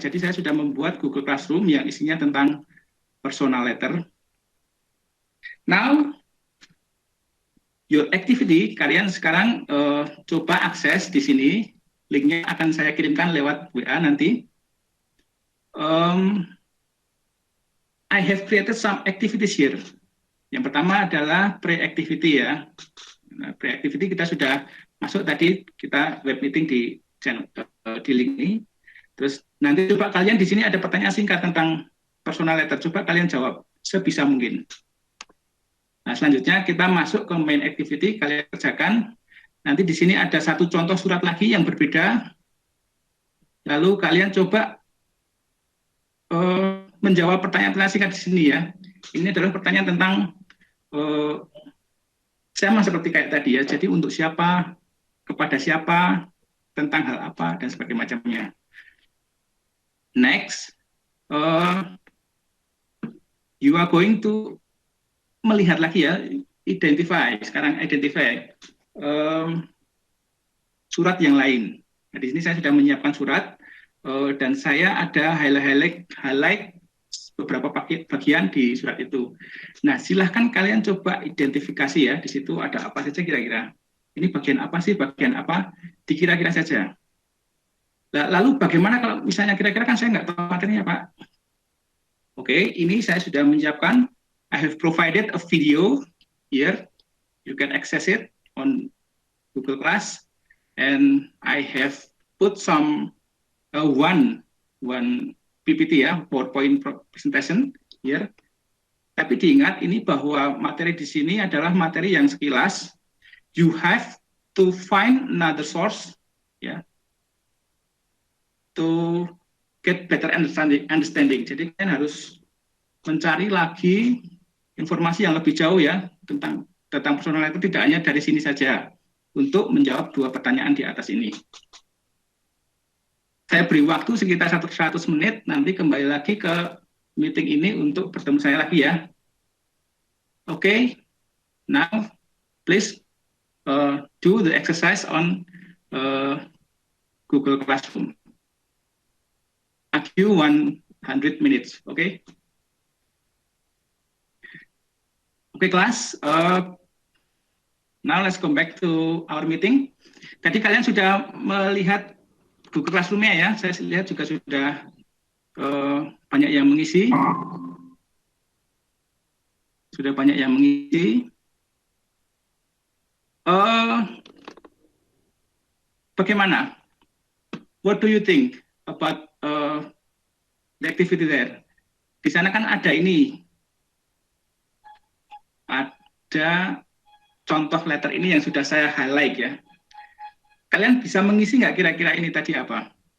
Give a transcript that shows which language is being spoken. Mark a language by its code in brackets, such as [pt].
[id] Jadi saya sudah membuat Google Classroom yang isinya tentang personal letter. [en] Now your activity, [id] kalian sekarang coba akses di sini. Linknya akan saya kirimkan lewat WA nanti. [en] I have created some activities here. [id] Yang pertama adalah pre-activity ya. Nah, pre-activity kita sudah masuk tadi, kita web meeting di channel, di link ini. Terus nanti coba kalian di sini ada pertanyaan singkat tentang personal letter. Coba kalian jawab sebisa mungkin. Nah, selanjutnya kita masuk ke main activity, kalian kerjakan. Nanti di sini ada satu contoh surat lagi yang berbeda. Lalu kalian coba menjawab pertanyaan-pertanyaan singkat di sini ya. Ini adalah pertanyaan tentang sama seperti kayak tadi ya. Jadi untuk siapa, kepada siapa, tentang hal apa dan sebagainya macamnya. [en] Next, you are going to [id] melihat lagi [en] ya, identify. [id] Sekarang identify surat yang lain. Nah, di sini saya sudah menyiapkan surat. Dan saya ada highlight beberapa bagian di surat itu. Nah, silahkan kalian coba identifikasi ya, di situ ada apa saja kira-kira. Ini bagian apa sih, bagian apa, dikira-kira saja. Lalu bagaimana kalau misalnya kira-kira kan saya nggak tahu materinya Pak. Oke, ini saya sudah menyiapkan, [en] I have provided a video here, you can access it on Google Class, and I have put some one PPT ya, PowerPoint presentation here. [id] Tapi diingat ini bahwa materi di sini adalah materi yang sekilas. [en] You have to find another source ya, to get better understanding. [id] Jadi kalian harus mencari lagi informasi yang lebih jauh ya tentang personal letter, tidak hanya dari sini saja untuk menjawab dua pertanyaan di atas ini. Saya beri waktu sekitar 100 menit, nanti kembali lagi ke meeting ini untuk bertemu saya lagi ya. [en] Okay, now please do the exercise on Google Classroom. I give you 100 minutes, okay? Okay, class. Now let's come back to our meeting. [id] Tadi kalian sudah melihat Google Classroom-nya ya, saya lihat juga sudah banyak yang mengisi. Sudah banyak yang mengisi. Bagaimana? [en] What do you think about the activity there? [id] Di sana kan ada ini. Ada contoh letter ini yang sudah saya highlight ya. Kalian bisa mengisi nggak kira-kira ini tadi apa?